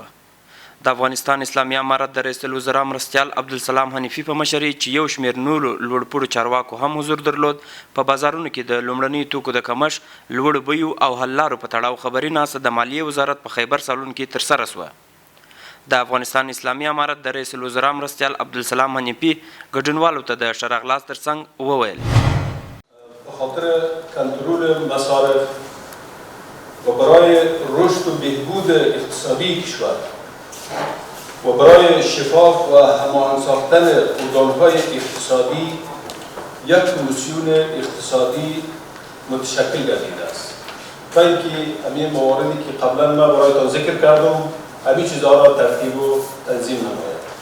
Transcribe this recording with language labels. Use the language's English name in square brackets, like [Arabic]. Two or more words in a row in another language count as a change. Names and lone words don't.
[Pashto] د افغانستان اسلامي امارت د رئیس الوزرا مرستیال عبدالسلام حنیفي په مشرۍ چې یو شمېر نورو لوړپوړو چارواکو هم حضور درلود، په بازارونو کې د لومړني توکو د کمښت، لوړو بیو او حل لارو په تړاو خبري ناسته د مالیې وزارت په خیبر سالون کې ترسره سوه. د افغانستان اسلامي امارت د رئیس الوزرا مرستیال عبدالسلام حنیفي ګډونوالو ته د ښه راغلاست ترڅنګ وویل: [Persian] خاطر کنترل مصارف و برای رشد و بهبود اقتصادی کشور و برای شفاف و هماهنگ ساختن ارگان‌های اقتصادی یک کمیسیون اقتصادی متشکل گردیده است تا اینکه همین مواردی که قبلا من برایتان ذکر کردم همین چیزها را ترتیب و تنظیم نماید.